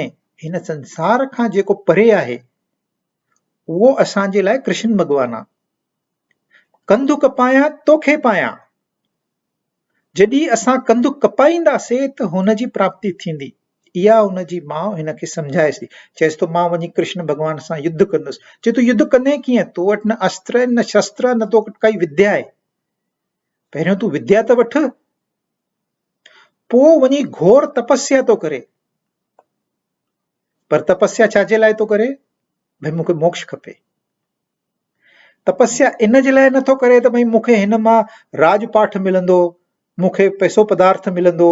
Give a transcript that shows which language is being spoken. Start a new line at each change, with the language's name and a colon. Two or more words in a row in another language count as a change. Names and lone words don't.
Sindhi: हिन संसार खां जेको परे आहे उहो असांजे लाइ कृष्ण भॻवान आहे। कंधु कपायां तोखे पायां। जॾहिं असां कंधु कपाईंदासीं त हुनजी प्राप्ति थींदी। इहा हुनजी माउ हिनखे सम्झाएसि थी। चएसि थो मां वञी कृष्ण भॻवान सां युद्ध कंदुसि। चए तूं युद्ध कंदे कीअं? तो वटि न अस्त्र न शस्त्र, न तो वटि काई विद्या आहे। पहिरियों तूं विद्या त वठ, पोइ वञी घोर तपस्या तो करे। पर तपस्या छाजे लाइ तो करे? भई मूंखे मोक्ष खपे। तपस्या इन जे लाइ नथो करे त भई मूंखे हिन मां राजपाठ मिलंदो, मूंखे पैसो पदार्थ मिलंदो।